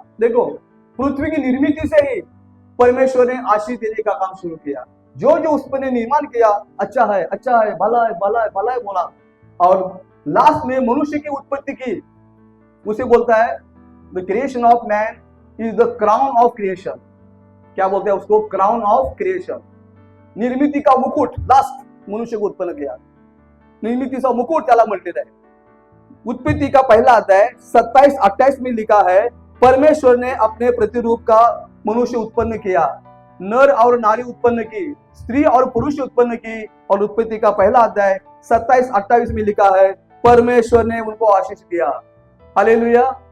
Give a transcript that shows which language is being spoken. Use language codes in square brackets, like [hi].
[hi] देखो, पृथ्वी की निर्मिति से ही परमेश्वर ने आशीष देने का काम शुरू किया। जो जो उस पर निर्माण किया, अच्छा है, अच्छा है, भला है, भला है, भला है बोला, और लास्ट में मनुष्य की उत्पत्ति की। उसे बोलता है [en] The creation of man is the crown of creation. [hi] क्या बोलते हैं उसको, क्राउन ऑफ क्रिएशन। निर्मिती का मुकुट, लास्ट मनुष्य को उत्पन्न किया, [mr] निर्मितीचा मुकुट त्याला म्हटलेला आहे। [hi] उत्पत्ति का पहला अध्याय 27-28 में लिखा है, परमेश्वर ने अपने प्रतिरूप का मनुष्य उत्पन्न किया, नर और नारी उत्पन्न की, स्त्री और पुरुष उत्पन्न की। और उत्पत्ति का पहला अध्याय 27-28 में लिखा है, परमेश्वर ने उनको आशीष दिया। हालेलुया।